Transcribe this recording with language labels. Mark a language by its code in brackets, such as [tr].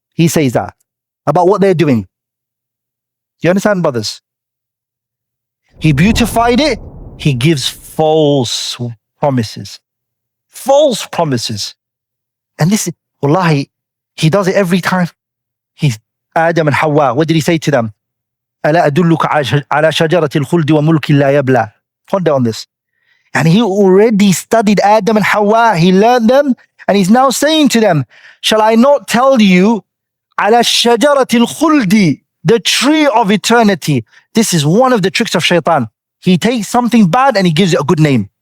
[en] He says that about what they're doing. Do you understand, brothers? He beautified it. He gives false promises. False promises. And this is, wallahi, he does it every time. He's Adam and Hawa. What did he say to them? [ar] ألا أدلك على شجرة الخلد وملك لا يبلى. [en] Ponder on this. And he already studied Adam and Hawa. He learned them. And he's now saying to them, shall I not tell you [ar] على شجرة الخلد, [en] the tree of eternity. This is one of the tricks of Shaitan. He takes something bad and he gives it a good name.